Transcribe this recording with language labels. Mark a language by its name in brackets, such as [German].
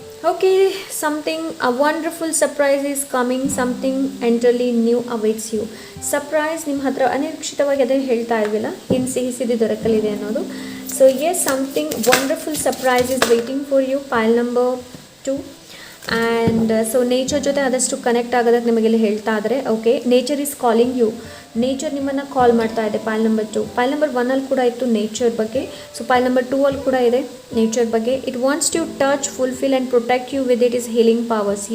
[English] Okay, a wonderful surprise is coming, something entirely new awaits you. [Kannada] Surprise ನಿಮ್ಮ ಹತ್ರ ಅನಿರೀಕ್ಷಿತವಾಗಿ ಅದೇ ಹೇಳ್ತಾ ಇಲ್ವಲ್ಲ, ಇನ್ನು ಸಿಹಿ ದೊರಕಲಿದೆ ಅನ್ನೋದು. [English] So yes, something wonderful surprise is waiting for you, pile number 2. [Kannada] And so nature ಜೊತೆ ಆದಷ್ಟು ಕನೆಕ್ಟ್ ಆಗೋದಕ್ಕೆ ನಿಮಗೆಲ್ಲ ಹೇಳ್ತಾ ಇದ್ದಾರೆ. Okay, [English] nature is calling you, [Kannada] nature ನಿಮ್ಮನ್ನು ಕಾಲ್ ಮಾಡ್ತಾ ಇದೆ. ಪೈಲ್ ನಂಬರ್ 2, ಪೈಲ್ ನಂಬರ್ 1 ಕೂಡ ಇತ್ತು ನೇಚರ್ ಬಗ್ಗೆ, ಸೊ ಪೈಲ್ ನಂಬರ್ 2 ಕೂಡ ಇದೆ ನೇಚರ್ ಬಗ್ಗೆ. [English] It wants to touch, fulfil and protect you with it is healing powers.